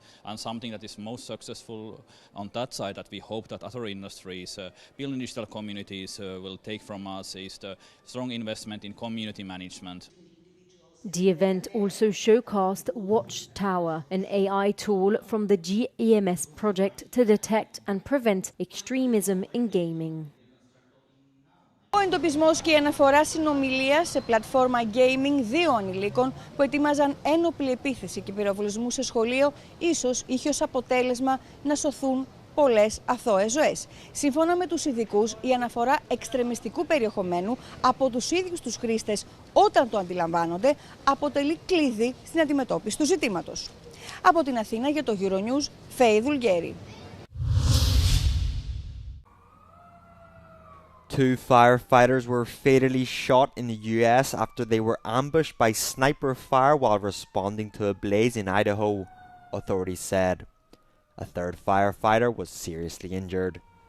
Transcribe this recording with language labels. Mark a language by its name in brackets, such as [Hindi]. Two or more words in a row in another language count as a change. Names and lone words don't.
[English] And something that is most successful on that side that we hope that other industries building digital communities will take from us is the strong investment in community management. The event also showcased Watchtower, an AI tool from the GEMS project to detect and prevent extremism in gaming. [Greek] Ο εντοπισμός και η αναφορά συνομιλίας σε πλατφόρμα gaming δύο ανηλίκων που ετοίμαζαν ένοπλη επίθεση και πυροβολισμού σε σχολείο ίσως είχε ως αποτέλεσμα να σωθούν πολλές αθώες ζωές. Σύμφωνα με τους ειδικούς, η αναφορά εξτρεμιστικού περιεχομένου από τους ίδιους τους χρήστες όταν το αντιλαμβάνονται αποτελεί κλειδί στην αντιμετώπιση του ζητήματος. Από την Αθήνα για το euronews, Φέη Δουλγέρη. [English] Two firefighters were fatally shot in the US after they were ambushed by sniper fire while responding to a blaze in Idaho, authorities said. A third firefighter was seriously injured.